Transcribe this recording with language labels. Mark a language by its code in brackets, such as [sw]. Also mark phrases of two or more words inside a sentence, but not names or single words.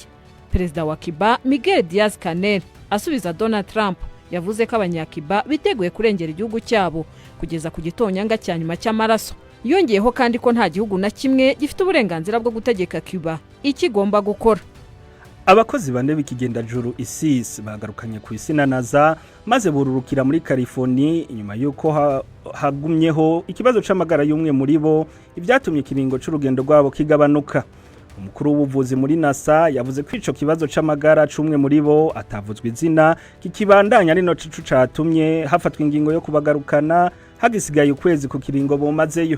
[rn] Perezida wa Cuba Miguel Diaz-Canel asubiza Donald Trump yavuze ko abanyakiba biteguye kurengera igihugu cyabo kugeza ku gitonyanga cya nyuma cy'amaraso. Yongeyeho kandi ko nta gihugu na kimwe gifite uburenganzira bwo gutegeka Cuba ikigomba gukora. Abakozi bane b'ikigenda juru ISIS bagarukanye ku isi na NASA maze bururukira muri California inyuma yuko hagumyeho ikibazo c'amagara y'umwe muri bo, ibyatumye kiringo c'urugendo rwabo kigabanuka. Umukuru w'ubuvuzi muri NASA yavuze ko ico kibazo c'amagara c'umwe muri bo atavuzwe izina kikibandanya ari no cicu catumye hafatwa ingingo yo kubagarukana hagisigaye ukwezi ku kiringo bomazeyo.